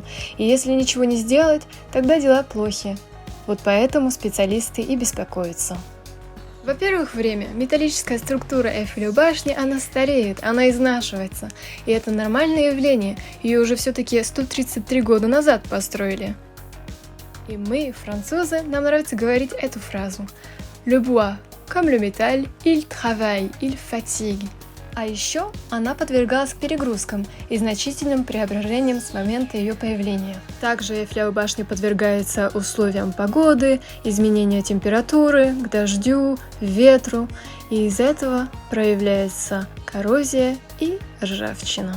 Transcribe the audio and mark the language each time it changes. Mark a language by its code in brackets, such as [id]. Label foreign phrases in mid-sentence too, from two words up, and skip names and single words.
[ru] И если ничего не сделать, тогда дела плохи. Вот поэтому специалисты и беспокоятся. Во-первых, время. Металлическая структура Эйфелевой башни, она стареет, она изнашивается. И это нормальное явление, ее уже все-таки 133 года назад построили. И мы, французы, нам нравится говорить эту фразу. [fr] Le bois, comme le métal, il travaille, il fatigue. [ru] А еще она подвергалась перегрузкам и значительным преображениям с момента ее появления. Также Эйфелева башня подвергается условиям погоды, изменению температуры, к дождю, ветру, и из этого проявляется коррозия и ржавчина.